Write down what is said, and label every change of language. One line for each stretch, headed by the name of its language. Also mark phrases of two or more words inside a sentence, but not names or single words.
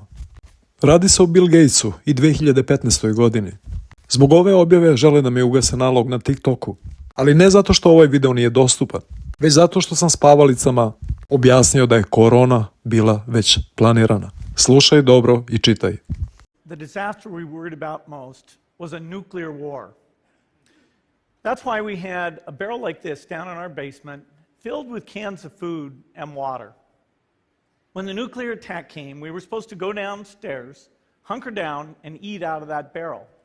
Serbian: Radi se o Bill Gatesu i 2015. godini. Zbog ove objave žele da mi ugase nalog na TikToku. Ali ne zato što ovaj video nije dostupan, već zato što sam spavalicama objasnio da je korona bila već planirana. Slušaj dobro i čitaj.
English: The disaster we worried about most was a nuclear war. That's why we had a barrel like this down in our basement, filled with cans of food and water. When the nuclear attack came, we were supposed to go downstairs, hunker down, and eat out of that barrel.